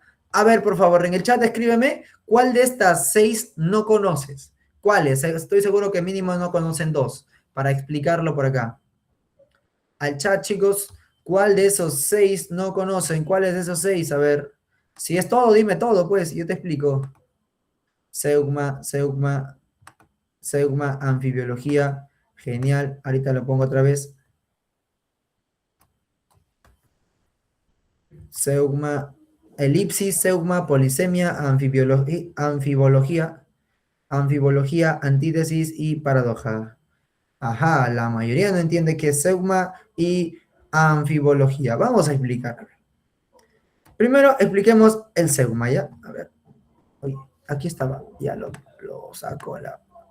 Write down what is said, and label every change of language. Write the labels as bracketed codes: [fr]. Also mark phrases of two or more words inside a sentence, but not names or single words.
[es] A ver, por favor, en el chat escríbeme cuál de estas 6 no conoces. ¿Cuáles? Estoy seguro que mínimo no conocen 2, para explicarlo por acá. Al chat, chicos, ¿cuál de esos 6 no conocen? ¿Cuáles de esos 6? A ver, si es todo, dime todo, pues, yo te explico. Zeugma, zeugma, zeugma, anfibiología, genial. Ahorita lo pongo otra vez. Zeugma, elipsis, zeugma, polisemia, anfibología, antítesis y paradoja. Ajá, la mayoría no entiende qué es zeugma y anfibología. Vamos a explicar. Primero expliquemos el zeugma, ¿ya? A ver. Oye, aquí estaba, ya lo saco la...